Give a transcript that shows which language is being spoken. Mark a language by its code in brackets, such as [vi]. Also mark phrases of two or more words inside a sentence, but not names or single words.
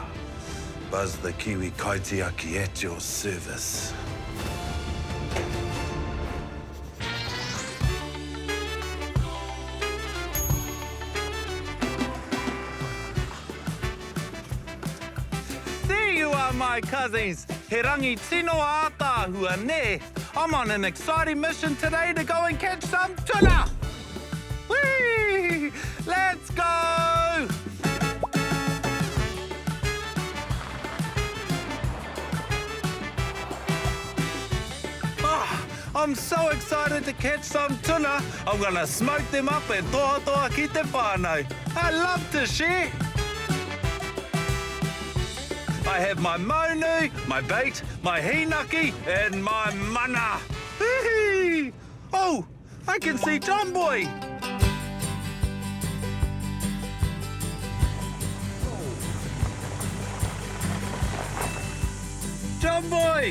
[en] Buzz the Kiwi Kaitiaki at your service. There you are, my cousins. [mi] He rangi tino ātāhua ne. [en] I'm on an exciting mission today to go and catch some tuna. Whee! Let's go! Oh, I'm so excited to catch some tuna. I'm gonna smoke them up and [mi] toa toa ki te whānau. [en] I love to share. I have my maunu, my bait, my hinaki, and my mana. Hee-hee! Oh, I can see John Boy. John Boy!